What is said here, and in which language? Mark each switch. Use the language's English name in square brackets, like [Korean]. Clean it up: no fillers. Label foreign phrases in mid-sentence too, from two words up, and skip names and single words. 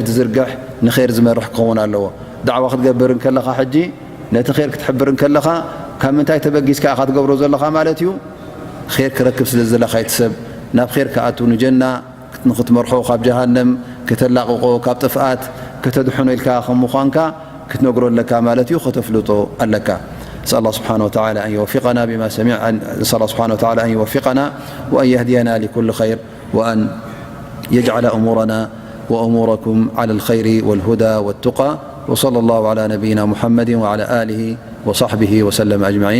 [Tigrinya] ዝዝርግሕ ንኸይር ዝመርሕ ክኸውን ኣለዎ። ዳዕዋ ክትገብር ከለኻ ሕጂ ነቲ ኸይር ክትሕብር ከለኻ ካብ ምንታይ ተበጊስካ ኢኻ ትገብሮ ዘለኻ ማለት እዩ። ኸይር ክረክብ ስለ ዘለኻ ይትሰብ ናብ ኸይር ከኣቱ ንጀና ንኽትመርሖ ካብ ጀሃነም ከተላቕቆ ካብ ጥፍኣት ከተድሕኖ ኢልካ ከም ምዃንካ ክትነግሮ ኣለካ ማለት እዩ። ከተፍልጦ ኣለካ። [Arabic] نسأل الله سبحانه وتعالى أن يوفقنا بما سمع نسأل الله سبحانه وتعالى أن يوفقنا وأن يهدينا لكل خير وأن يجعل أمورنا وأموركم على الخير والهدى والتقى وصلى الله على نبينا محمد وعلى آله وصحبه وسلم أجمعين.